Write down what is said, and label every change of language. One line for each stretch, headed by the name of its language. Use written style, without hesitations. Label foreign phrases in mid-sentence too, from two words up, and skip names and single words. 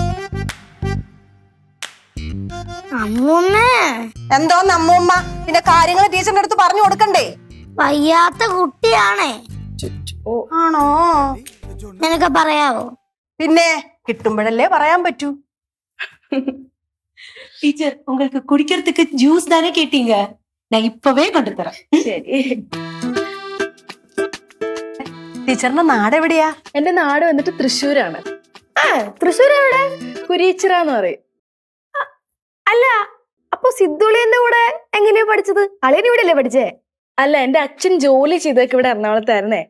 Malayalam: അമ്മൂമ്മേ. എന്തോന്ന് അമ്മൂമ്മ? പിന്നെ കാര്യങ്ങൾ ടീച്ചറിന്റെ അടുത്ത് പറഞ്ഞു കൊടുക്കണ്ടേ? വയ്യാത്ത കുട്ടിയാണേ. ആണോ? നിനക്ക് പറയാവോ? പിന്നെ കിട്ടുമ്പോഴല്ലേ പറയാൻ പറ്റൂ.
Tamil: டீச்சர் உங்களுக்கு குடிக்கிறதுக்கு ஜூஸ் தானே கேட்டீங்க, நான் இப்பவே கொண்டு தரேன்.
Malayalam: ശരി. ടീച്ചറിന്റെ നാട് എവിടെയാ? എന്റെ നാട് വന്നിട്ട് തൃശ്ശൂരാണ്. തൃശ്ശൂർ എവിടെ? കുരീച്ചിറ എന്ന് പറയും. അല്ല, അപ്പൊ സിദ്ധുളിന്റെ കൂടെ എങ്ങനെയാ പഠിച്ചത്? അളിയൻ ഇവിടെ അല്ലേ പഠിച്ചേ? അല്ല, എന്റെ അച്ഛൻ ജോലി ചെയ്തൊക്കെ ഇവിടെ എറണാകുളത്തായിരുന്നേ.